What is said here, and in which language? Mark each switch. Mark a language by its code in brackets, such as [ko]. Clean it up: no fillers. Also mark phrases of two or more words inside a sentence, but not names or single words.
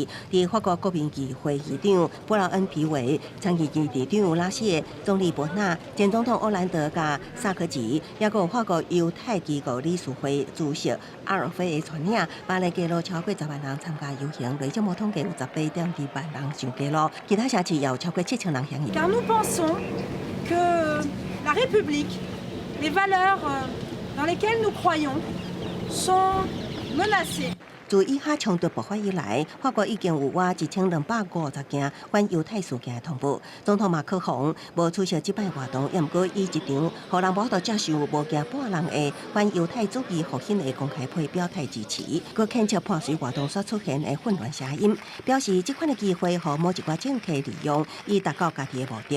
[nan] 伫法国国民议会议长布劳恩皮维、参议院议长拉谢、总理伯纳、前总统欧兰德甲萨科齐，也有法国犹太机构理事会主席阿尔菲的传领，巴黎街路超过10万人参加游行，累计无统计有18.2万人上街路，其他城市也有超过7000人响应。 [fr] Car nous pensons que la République, les valeurs dans lesquelles nous croyons, sont menacées. [nan] 自以哈冲突爆发以来，法国已经有约1250件反犹太事件的通报。总统马克宏无出席这摆活动，也毋过以一场互人无度接受、无惊半人的反犹太主义复兴的公开会表态支持，佮谴责破碎活动所出现的混乱声音，表示这款的机会互某一寡政客利用，以达到家己的目的。